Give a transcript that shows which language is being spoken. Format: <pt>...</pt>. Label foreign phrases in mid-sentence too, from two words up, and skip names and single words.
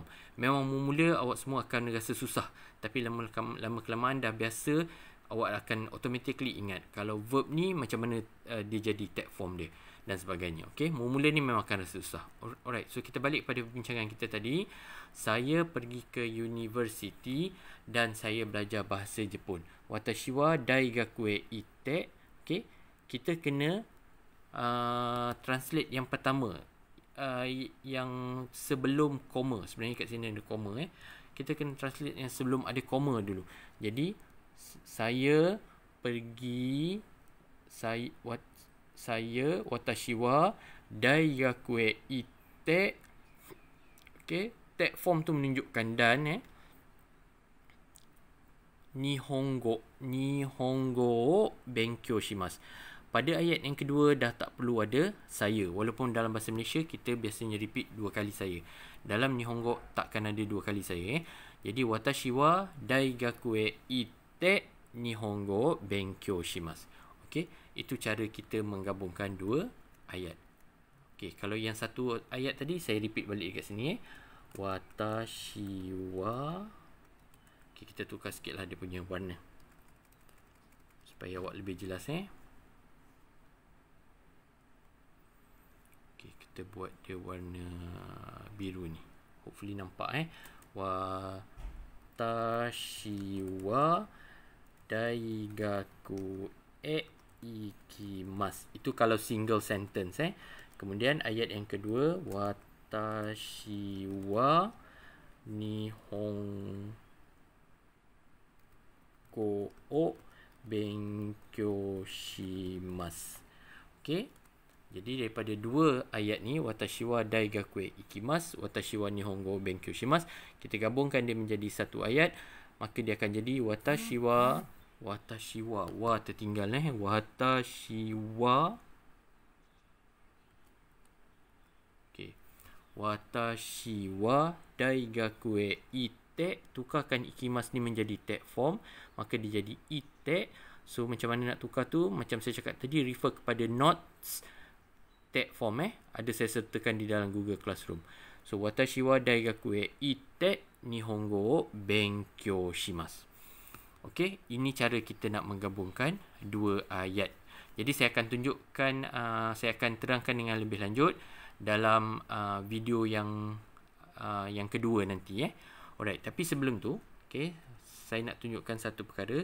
<ms>Memang mula awak semua akan rasa susah, tapi lama kelamaan dah biasa, awak akan automatically ingat kalau verb ni macam mana dia jadi</ms> <en>tag form</en> <ms>dia dan sebagainya. Mula ni memang akan rasa susah.</ms> <en>Alright, so</en> <ms>kita balik pada perbincangan kita tadi. Saya pergi ke universiti dan saya belajar bahasa Jepun.</ms> <ja>私は大学へ行って.</ja> <ms>Kita kena translate yang pertama, yang sebelum koma. Sebenarnya kat sini ada koma. Kita kena translate yang sebelum ada koma dulu. Jadi saya pergi, saya</ms> <ja>私は大学へ行って.</ja> <en>Tag form</en> <ms>tu menunjukkan dan</ms> <ja>日本語勉強します.</ja> <ms>Pada ayat yang kedua dah tak perlu ada saya. Walaupun dalam bahasa Malaysia kita biasanya repeat 2 kali saya. Dalam Nihongo takkan ada 2 kali saya.</ms> <ja>Jadi 私は大学へ行って日本語勉強します.</ja> <ms>Itu cara kita menggabungkan 2 ayat. Kalau yang satu ayat tadi saya repeat balik dekat sini.</ms> <ja>私は,</ja> <ms>kita tukar sikit lah dia punya warna supaya awak lebih jelas. Kita buat dia warna biru ni, hopefully nampak.</ms> <ja>私は大学へ行きます.</ja> <ms>Itu kalau</ms> <en>single sentence.</en> <ms>Kemudian ayat yang kedua,</ms> <ja>私は日本語を勉強します.</ja> <ms>Jadi daripada 2 ayat ni,</ms> <ja>私は大学へ行きます、私は日本語を勉強します,</ja> <ms>kita gabungkan dia menjadi satu ayat, maka dia akan jadi</ms> <ja>私は</ja> <ms>tertinggal.</ms> <ja>私は私は大学へ行って.</ja> <ms>Tukarkan ikimas ni menjadi</ms> <en>tag form,</en> <ms>maka dia jadi ite. So macam mana nak tukar tu, macam saya cakap tadi, refer kepada</ms> <en>notes tag form.</en> <ms>Ada saya sertakan di dalam Google Classroom.</ms> <ja>So 私は大学へ行って日本語を勉強します.</ja> <ms>Ini cara kita nak menggabungkan 2 ayat. Jadi saya akan tunjukkan, saya akan terangkan dengan lebih lanjut dalam video yang yang kedua nanti. Alright, tapi sebelum tu, okay, saya nak tunjukkan satu perkara.</ms>